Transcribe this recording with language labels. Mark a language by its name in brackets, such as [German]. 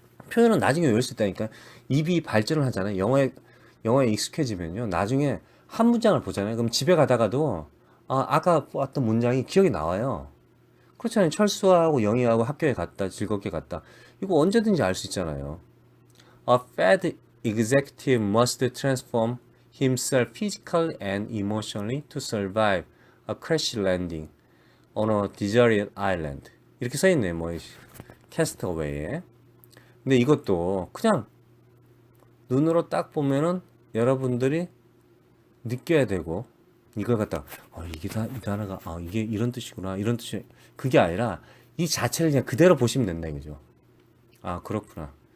[Korean] 표현은 나중에 외울 수 있다니까. 입이 발전을 하잖아요. 영어에 익숙해지면요 나중에 한 문장을 보잖아요. 그럼 집에 가다가도 아까 봤던 문장이 기억이 나와요. 그렇잖아요. 철수하고 영희하고 학교에 갔다 즐겁게 갔다 이거 언제든지 알 수 있잖아요. [English] A Fed executive must transform himself physically and emotionally to survive a crash landing on a deserted island. [Korean] 이렇게 써 있네요. 뭐 캐스터웨이에. 근데 이것도 그냥 눈으로 딱 보면은 여러분들이 느껴야 되고 이걸 갖다가 이게 이 단어가 이게 이런 뜻이구나 이런 뜻이 그게 아니라 이 자체를 그냥 그대로 보시면 된다 이거죠. 그렇구나.